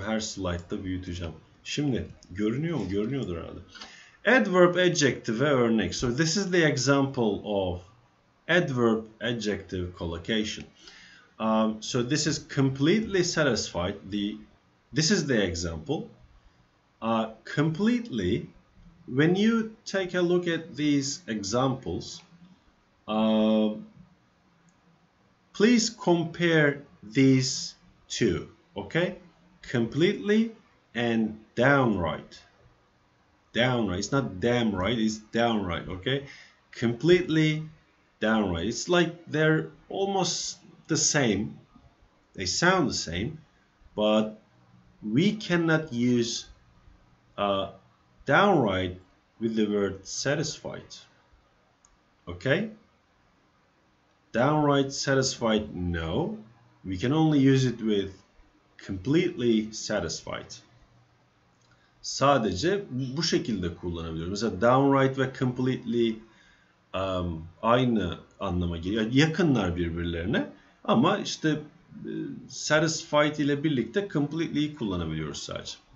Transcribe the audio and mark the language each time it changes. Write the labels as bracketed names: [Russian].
[Turkish] Her slaytta büyüteceğim. Şimdi görünüyor mu? Görünüyordur herhalde. Adverb, adjective ve örnek. [English] So this is the example of adverb adjective collocation. So this is completely satisfied. This is the example. Completely, when you take a look at these examples, please compare these two, okay? Completely and downright. Downright. It's not damn right, it's downright, okay? Completely, downright. It's like they're almost the same. They sound the same, but we cannot use downright with the word satisfied. Okay? Downright satisfied, no. We can only use it with completely satisfied. [Turkish] Sadece bu şekilde kullanabiliyoruz. Mesela downright ve completely aynı anlama geliyor. Yakınlar birbirlerine ama işte satisfied ile birlikte completely'yi kullanabiliyoruz sadece.